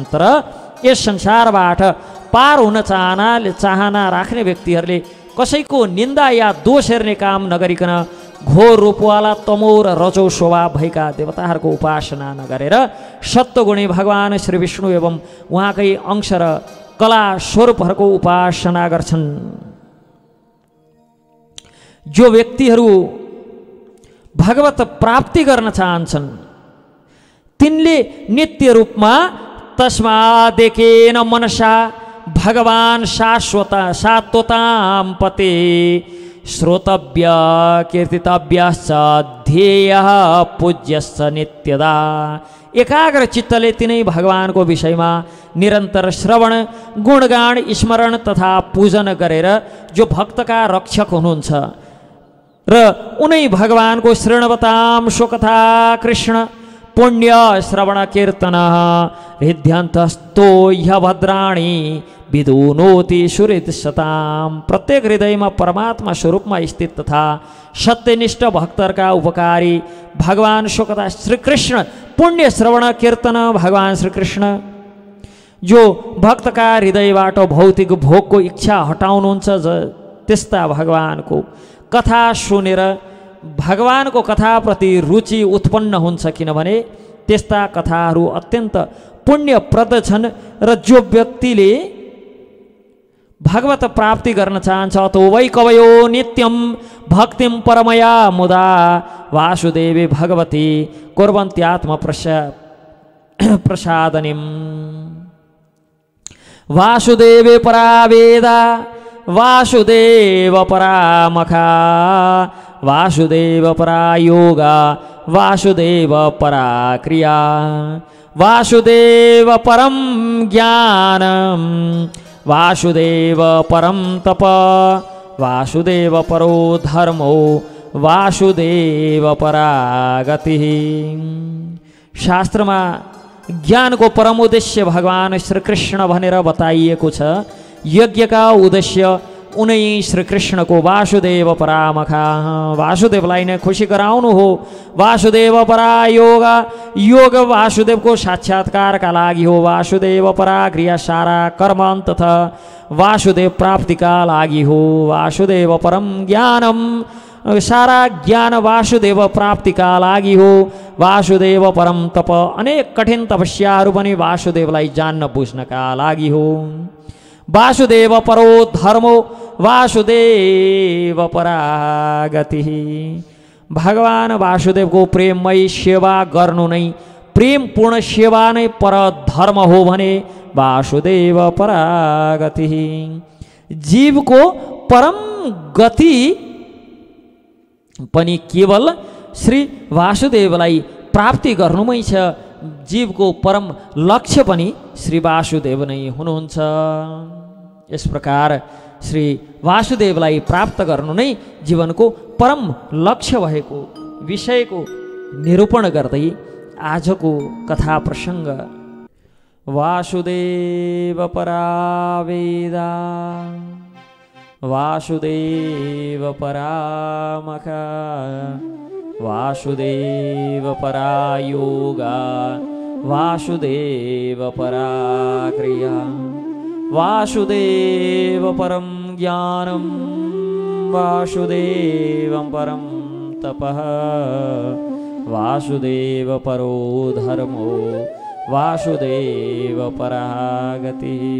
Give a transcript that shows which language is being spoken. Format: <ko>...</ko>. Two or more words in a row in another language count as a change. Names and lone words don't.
<ne>तर यस संसारबाट पार हुन चाहना राख्ने व्यक्तिहरूले कसैको निन्दा या दोष हेर्ने काम नगरिकन घोर रूपवाला तमो र रजो स्वभाव भएका देवताहरूको उपासना नगरेर सत्वगुणी भगवान श्री विष्णु एवं उहाँकै अंश र कला स्वरूपहरूको उपासना गर्छन्। जो व्यक्तिहरू भगवत प्राप्ति गर्न चाहन्छन् तिनले नित्य रूपमा</ne> <sa>तस्मादेकेन मनसा भगवान सात्वतां पते श्रोतव्य कीर्तितव्यश्च ध्येयः पूज्यश्च नित्यदा।</sa> <ne>एकाग्र चित्तले तिनै भगवानको विषयमा निरन्तर श्रवण गुणगान स्मरण तथा पूजन गरेर जो भक्तका रक्षक हुनुहुन्छ र उनै भगवानको</ne> <sa>शृण्वतां स्वकथा कृष्ण पुण्य श्रवण कीर्तन हृद्यन्तस्तो ह्यभद्राणि विदुनोति सुहृदशताम्।</sa> <ne>प्रत्येक हृदयमा परमात्मा स्वरूपमा स्थित तथा सत्यनिष्ठ भक्तहरूका उपकारी भगवान</ne> <sa>स्वकथा श्रीकृष्ण पुण्य श्रवण कीर्तन</sa> <ne>भगवान श्रीकृष्ण जो भक्तका हृदयबाट भौतिक भोगको इच्छा हटाउनुहुन्छ त्यस्ता भगवानको कथा सुनेर भगवानको कथाप्रति रुचि उत्पन्न हुन्छ, किनभने त्यस्ता कथाहरू अत्यन्त पुण्यप्रद छन्। र जो व्यक्तिले भगवत प्राप्ति गर्न चाहन्छ</ne> <sa>तो वै कवयो नित्यं भक्तिं परमया मुदा वासुदेवे भगवती कुर्वन्त्यात्म प्रसादनिम्। वासुदेवे परा वेदा वासुदेव परा मखा वासुदेव परा योगा वासुदेव परा क्रिया वासुदेव परम ज्ञानम वासुदेव परम तप वासुदेव परो धर्मो वासुदेव परा गति।</sa> <ne>शास्त्रमा ज्ञानको परम उद्देश्य भगवान श्रीकृष्ण भनेर बताइएको छ। यज्ञका उद्देश्य उनै श्रीकृष्णको</ne> <sa>वासुदेव परामखा</sa> <ne>वासुदेवलाई नै खुसी गराउनु हो।</ne> <sa>वासुदेव परा योग</sa> <ne>वासुदेवको साक्षात्कारका लागि हो।</ne> <sa>वासुदेव परा क्रिया</sa> <ne>सारा कर्म तथा वासुदेव प्राप्तिका लागि हो।</ne> <sa>वासुदेव परम ज्ञानम</sa> <ne>सारा ज्ञान वासुदेव प्राप्तिका लागि हो।</ne> <sa>वासुदेव परम तप</sa> <ne>अनेक कठिन तपस्याहरू पनि वासुदेवलाई जान्न बुझ्नका लागि हो।</ne> <sa>वासुदेव परो धर्मो वासुदेव परा गति।</sa> <ne>भगवान वासुदेवको प्रेममय सेवा गर्नु नै प्रेमपूर्ण सेवा नै पर धर्म हो भने</ne> <sa>वासुदेव परा गति।</sa> <ne>जीवको परम गति पनि केवल श्री वासुदेवलाई प्राप्ति गर्नुमै छ। जीवको परम लक्ष्य पनि श्री वासुदेव नै हुनुहुन्छ। यस प्रकार श्री वासुदेवलाई प्राप्त गर्नु नै जीवनको परम लक्ष्य भएको विषयको निरूपण गर्दै आजको कथा प्रसङ्ग</ne> <sa>वासुदेव परा वेदा वासुदेव परा मखा वासुदेव परा योगा वासुदेव परा क्रिया वासुदेव परम ज्ञानम वासुदेवं परम तपः वासुदेव परो धर्मो वासुदेव परा गति।</sa>